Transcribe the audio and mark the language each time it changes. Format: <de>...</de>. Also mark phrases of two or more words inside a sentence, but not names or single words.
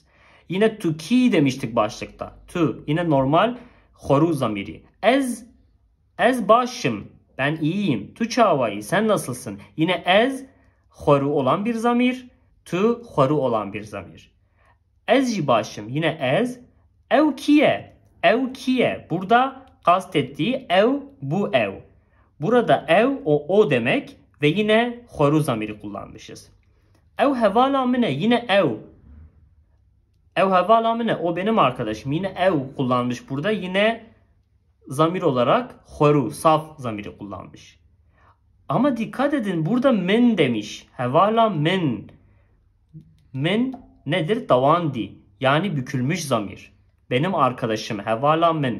<tr>Yine tu ki demiştik başlıkta. Tu. Yine normal horu zamiri.</tr> <ku>Ez başım.</ku> <tr>Ben iyiyim.</tr> <ku>Tu çavai.</ku> <tr>Sen nasılsın? Yine ez horu olan bir zamir. Tu horu olan bir zamir.</tr> <ku>Ez başım.</ku> <tr>Yine ez.</tr> <ku>Ev kiye. Ev kiye.</ku> <tr>Burada kastettiği ev bu ev. Burada ev o demek ve yine horu zamiri kullanmışız.</tr> <ku>Ev hevala mine. Yine ev. Ev hevala mine.</ku> <tr>O benim arkadaşım. Yine ev kullanmış burada. Yine zamir olarak horu, saf zamiri kullanmış. Ama dikkat edin burada men demiş.</tr> <ku>Hevala men.</ku> <tr>Men nedir? Davandi. Yani bükülmüş zamir. Benim arkadaşım.</tr> <ku>Hevala men.</ku>